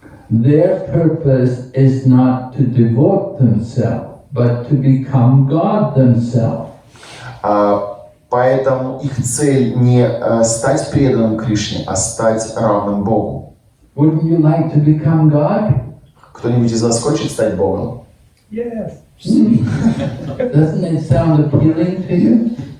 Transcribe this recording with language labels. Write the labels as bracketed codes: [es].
[en] Their purpose is not to devote themselves, but to become God themselves. [ru] Поэтому их цель не стать преданным Кришне, а стать равным Богу. [en] Wouldn't you like to become God? [ru] Кто-нибудь из вас хочет стать Богом? [en] Yes. Doesn't it sound appealing to you?